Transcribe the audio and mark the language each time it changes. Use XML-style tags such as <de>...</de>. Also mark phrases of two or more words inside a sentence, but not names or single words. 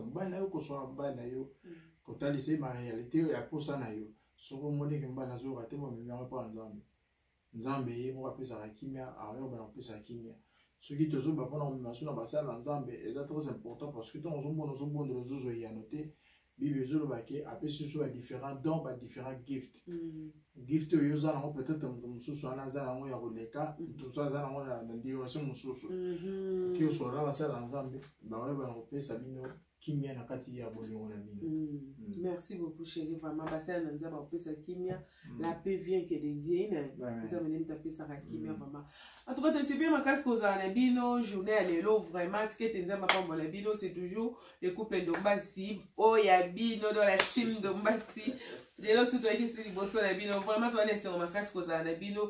<ln>mobali na yo kosola mobali na yo kotalisa</ln> <fr>ma réalité</fr> <ln>oyo ya posa na yo soko moneke mobali azoyoka te bomemi yango mpa nzambe nzambe ye moko apesaka kimia ayoka na kopesa kimia soki tozoba mpona komema so na basala na nzambe eza</ln> <fr>très important parce que</fr> <ln>ntango ozobondela ozozwa eyano te bible ezoloba ke apesi so badifférent don badifférent</ln> <en>gift gift</en> <ln>oyo oza nango peut-être moto mosusu wana aza nango ya koleka moto aza nango na direction mosusu oki osolola basala na nzambe baoyeba na kopesa bino kimia na kati ya bolingo na bino.</ln> <fr>Merci beaucoup chérie, vraiment</fr> <ln>basala na nzambe kopesa kimia</ln> <fr>la paix vient que de Dieu</fr> <ln>nzambe nemi tapesaka kimia</ln> <fr>vraiment. En tout cas</fr> <ln>tosepeli makasi kozala na bino journée ya lelo vraiment tikete nzambe apambola bino</ln> <fr>c'est toujours le couple Ndombasi</fr> <ln>oya bino</ln> <fr>dans la team Ndombasi</fr> <ln>lelo so toyekisi liboso na bino vraiment towana esengo makasi kozala na bino.</ln>